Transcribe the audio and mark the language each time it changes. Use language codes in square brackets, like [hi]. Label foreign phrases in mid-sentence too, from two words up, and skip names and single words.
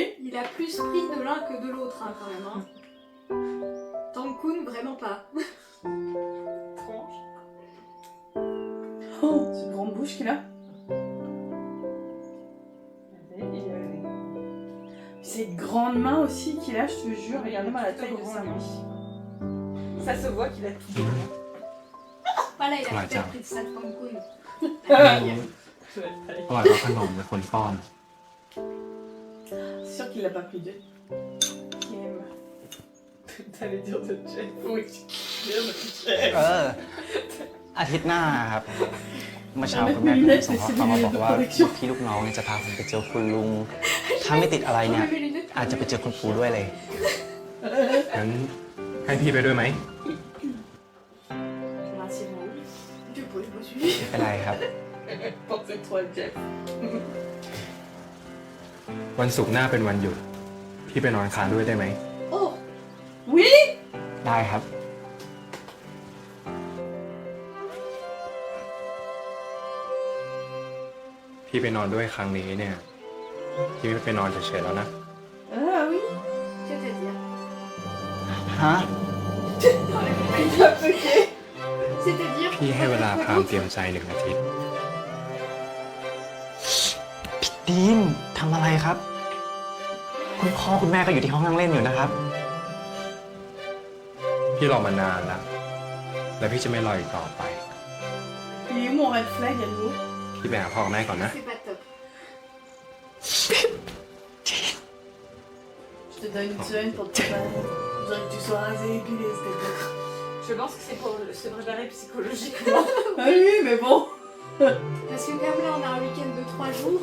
[fr] Il a plus pris de l'un que de l'autre hein, quand même. Hein. Tankoun, vraiment pas. Oh, cette grande bouche qu'il a. Cette grande main aussi qu'il a, je te jure, regardez-moi la taille de sa main. Ça se voit qu'il a tout donné. Voilà, il a Ouais, tiens. peut-être pris de ça de Tankoun. [th] อร่อยกว่าขนมเป็นคนป้อน [fr] C'est sûr qu'il l'a pas pris de. Qui aime. T'allais dire de Jeff. Oui, tu dire de Jeff. [th] อาทิตย์หน้าครับ เมื่อเช้าคุณแม่ผมส่งข้อความมาบอกว่าพี่ลูกน้องเนี่ยจะพาผมไปเจอคุณลุง ถ้าไม่ติดอะไรเนี่ย อาจจะไปเจอคุณปู่ด้วยเลย งั้นให้พี่ไปด้วยไหม [fr] Du coup, je me suis [th] ไม่เป็นไรครับ [fr] Pensez trop à Jeff. [th] วันศุกร์หน้าเป็นวันหยุด พี่ไปนอนค้างด้วยได้ไหม [fr] Oh. Oui. [th] ได้ครับ พี่ไปนอนด้วยครั้งนี้เนี่ย พี่ไม่ไปนอนเฉยๆแล้วนะ [fr] Ah oui. C'est-à-dire [th] ฮะ [fr] C'est-à-dire [th] พี่ให้เวลาพามเตรียมใจ1 อาทิตย์ พี่ดีนทำอะไรครับ คุณพ่อคุณแม่ก็อยู่ที่ห้องนั่งเล่นอยู่นะครับ พี่รอมานานแล้ว และพี่จะไม่รออีกต่อไป [fr] Il est où mon [en] red flag [fr] à nous? [th] พี่ไปหาพ่อกับแม่ก่อนนะ [fr] c'est pas top. Je te donne une semaine pour te préparer. Je voudrais que tu sois rasé et épilé, s'il te plaît. Je pense que c'est pour se préparer psychologiquement. Ah oui, mais bon. Parce que comme là on a un week-end de 3 jours,